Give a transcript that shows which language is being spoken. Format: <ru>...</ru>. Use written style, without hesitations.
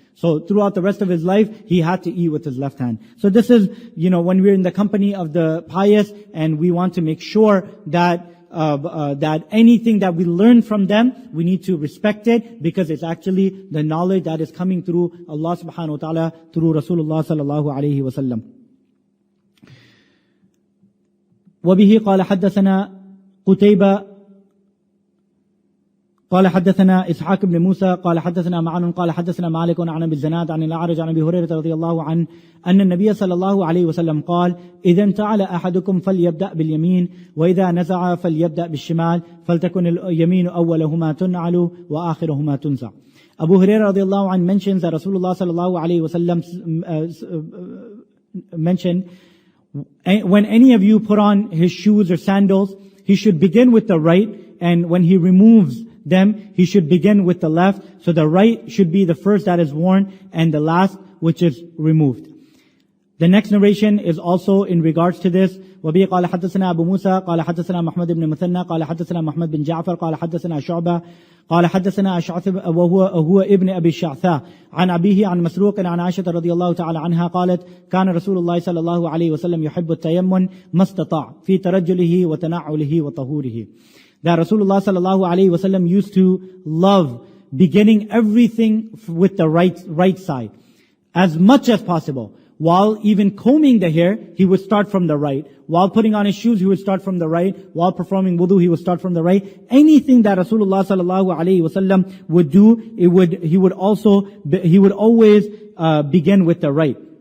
<en>So throughout the rest of his life, he had to eat with his left hand. So this is, when we're in the company of the pious, and we want to make sure that anything that we learn from them, we need to respect it, because it's actually the knowledge that is coming through Allah subhanahu wa ta'ala, through Rasulullah sallallahu alayhi wa sallam.</en> <ar>وبه قال حدثنا قتيبة قال حدثنا إسحاق بن موسى قال حدثنا معن قال حدثنا مالك عن أبي الزناد عن الأعرج عن أبي هريرة رضي الله عنه أن النبي صلى الله عليه وسلم قال إذا انتعل أحدكم فليبدأ باليمين وإذا نزع فليبدأ بالشمال فلتكن اليمين أولهما تنعل وآخرهما تنزع.</ar> <en>Abu Hurairah رضي الله عنه mentions that Rasulullah صلى الله عليه وسلم mentioned, when any of you put on his shoes or sandals, he should begin with the right, and when he removes them, he should begin with the left. So the right should be the first that is worn and the last which is removed. The next narration is also in regards to this.</en> <ar>وبه قال حدثنا أبو موسى قال حدثنا محمد بن مثنى قال حدثنا محمد بن جعفر قال حدثنا شعبة قال حدثنا أشعث وهو ابن أبي الشعثاء عن أبيه عن مسروق عن عائشة رضي الله تعالى عنها قالت كان رسول الله صلى الله عليه وسلم يحب التيمم ما استطاع في ترجله وتنعله وطهوره.</ar> <en>That Rasulullah sallallahu alayhi wasallam used to love beginning everything with the right side as much as possible. While even combing the hair, he would start from the right. While putting on his shoes, he would start from the right. While performing wudu, he would start from the right. Anything that Rasulullah sallallahu alaihi wasallam would do, he would always begin with the right.</en>